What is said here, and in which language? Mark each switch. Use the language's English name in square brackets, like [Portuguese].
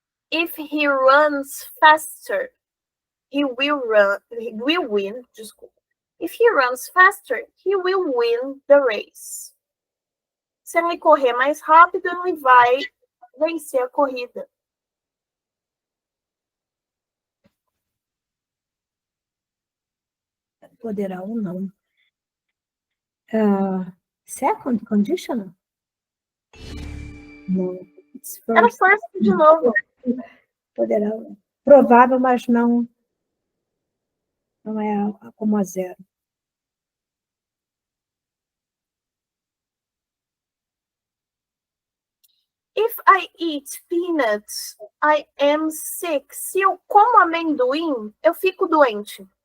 [English] If he runs faster, he will win. [Portuguese] Desculpa. [English] If he runs faster, he will win the race. [Portuguese] Se ele correr mais rápido, ele vai vencer a corrida. Poderá ou não. [English] Second conditional? [Portuguese] Não. Era first de novo. Poderá. Provável, mas não é como a zero. [English] If I eat peanuts, I am sick. [Portuguese] Se eu como amendoim, eu fico doente.